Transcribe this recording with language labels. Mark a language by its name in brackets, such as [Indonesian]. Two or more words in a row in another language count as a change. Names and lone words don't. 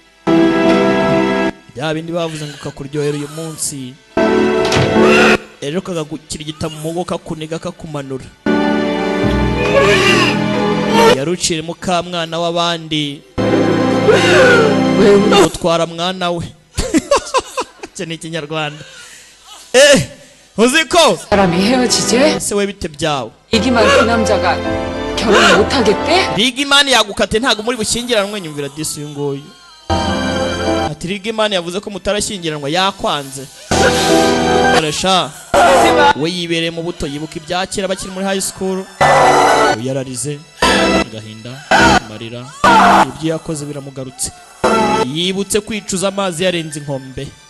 [Kinyarwanda] bya bindi bavuze ngo kakuryohera uyu munsi ejo kagakirigita mu mugo kakuniga kakumanura yarucire mu kamwana w'abandi utwara mwana we icyo ni ikinyarwanda uziko [Korean] 사람이 헤어지지? [Kinyarwanda] ese we bite byawe [Korean] 이기만 그 남자가 결혼 못 하겠대? [Kinyarwanda] Rigimani yagukate ntago muri bushyingiranwe nyumvira disi uyu nguyu ati Rigimani yavuze ko mutarashyingiranwa yakwanze aresha we yibereye mu buto yibuka ibyakira bakiri muri [English] high school [Kinyarwanda] yararize agahinda marira ibyo yakoze biramugarutse yibutse kwicuza amazi yarenze inkombe